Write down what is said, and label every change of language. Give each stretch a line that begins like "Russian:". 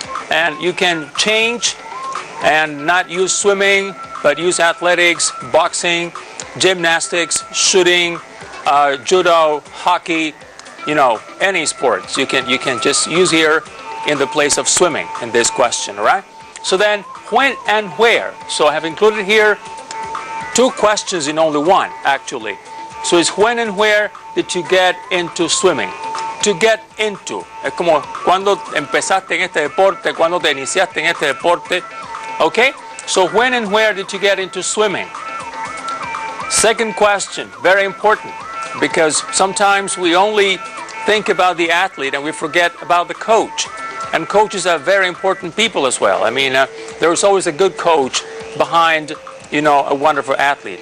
English: And you can change and not use swimming, but use athletics, boxing, gymnastics, shooting, judo, hockey, any sports. You can just use here in the place of swimming in this question, all right? So then, when and where? So I have included here 2 questions in only one, actually. So it's when and where did you get into swimming? To get into.
Spanish: Es como cuando empezaste en este deporte, cuando te iniciaste en este deporte.
English: Okay? So when and where did you get into swimming? Second question, very important, because sometimes we only think about the athlete and we forget about the coach. And coaches are very important people as well. There's always a good coach behind, a wonderful athlete.